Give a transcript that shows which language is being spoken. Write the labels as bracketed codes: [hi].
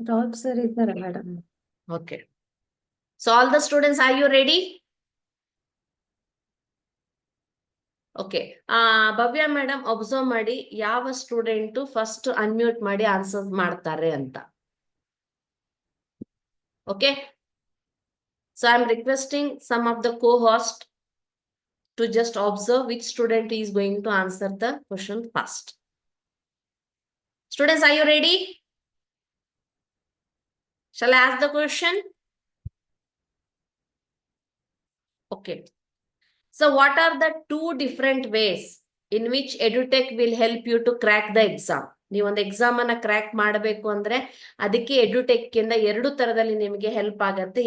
[kn] Rahul sir ಇದ್ದಾರೆ madam. [en] Okay. So all the students, are you ready? [kn] Okay, Bhavya madam observe ಮಾಡಿ ಯಾವ student first unmute ಮಾಡಿ answer ಮಾಡ್ತಾರೆ ಅಂತ. [en] Okay, so I am requesting some of the co-host to just observe which student is going to answer the question first. Students, are you ready? Shall I ask the question? Okay. So what are the two different ways in which EduTech will help you to crack the exam? [kn] ನೀವು ಒಂದು exam ಅನ್ನ crack ಮಾಡಬೇಕು ಅಂದ್ರೆ ಅದಕ್ಕೆ EduTech ಇಂದ 2 ತರದಲ್ಲಿ ನಿಮಗೆ help ಆಗತ್ತೆ.